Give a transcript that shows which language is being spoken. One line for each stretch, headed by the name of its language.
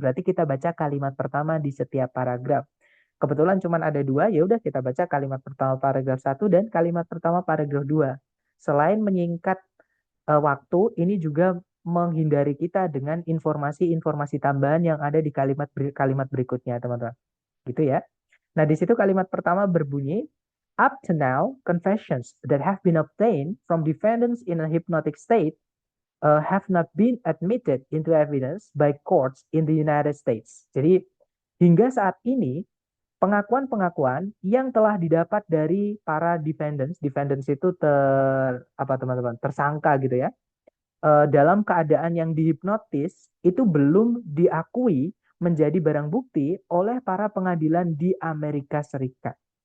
Indonesian: Berarti kita baca kalimat pertama di setiap paragraf. Kebetulan cuma ada dua, ya udah kita baca kalimat pertama paragraf 1 dan kalimat pertama paragraf 2. Selain menyingkat waktu, ini juga menghindari kita dengan informasi-informasi tambahan yang ada di kalimat berikutnya, teman-teman. Gitu ya. Nah, di situ kalimat pertama berbunyi,
English: up to now, confessions that have been obtained from defendants in a hypnotic state have not been admitted into evidence by courts in the United States.
Indonesian: Jadi hingga saat ini pengakuan-pengakuan yang telah didapat dari para defendants itu apa teman-teman tersangka gitu ya, dalam keadaan yang dihipnotis itu belum diakui menjadi barang bukti oleh para pengadilan di Amerika Serikat.